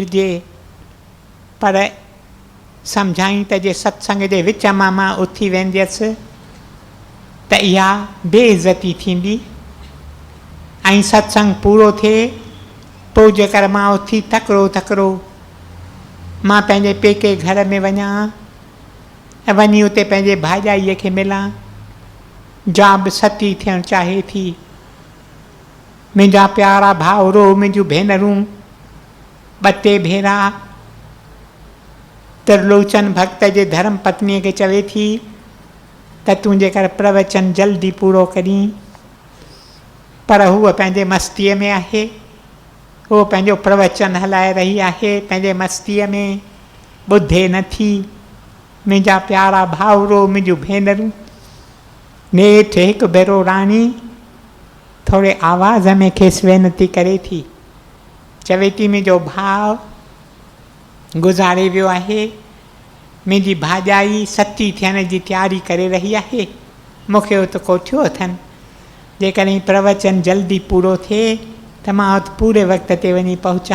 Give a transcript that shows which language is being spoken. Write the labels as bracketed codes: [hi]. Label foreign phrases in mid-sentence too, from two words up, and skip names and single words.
[sd] जे, पर सम्झाई त जे सत्संग जे विच मां उथी वेंदसि त इहा बेइज़ती थींदी ऐं सत्संग पूरो थिए, पोइ जेकर मां उथी तकिड़ो तकिड़ो मां पंहिंजे पेके घर में वञा ऐं वञी उते पंहिंजे भाॼाईअ खे मिलां, जा बि सती थियणु चाहे थी। मुंहिंजा प्यारा भाउरो, मुंहिंजूं भेनरूं, 2 भेरा त्रिलोचन भक्त जे धर्म पत्नीअ खे चवे थी त तूं जेकर प्रवचन जल्दी पूरो करीं, पर हूअ पंहिंजे मस्तीअ में आहे, उहो पंहिंजो प्रवचन हलाए रही आहे पंहिंजे मस्तीअ में, ॿुधे नथी। मुंहिंजा प्यारा भाउरो, मुंहिंजूं भेनरूं, नेठि हिकु भेरो राणी थोरे आवाज़ में खेसि वेनती करे थी, चवे थी, मुंहिंजो भाउ गुज़ारे वियो आहे, मुंहिंजी भाॼाई सती थियण जी तयारी करे रही आहे, मूंखे उते कोठियो अथनि, जेकॾहिं प्रवचन जल्दी पूरो थिए त मां उते पूरे वक़्त ते वञी पहुचां।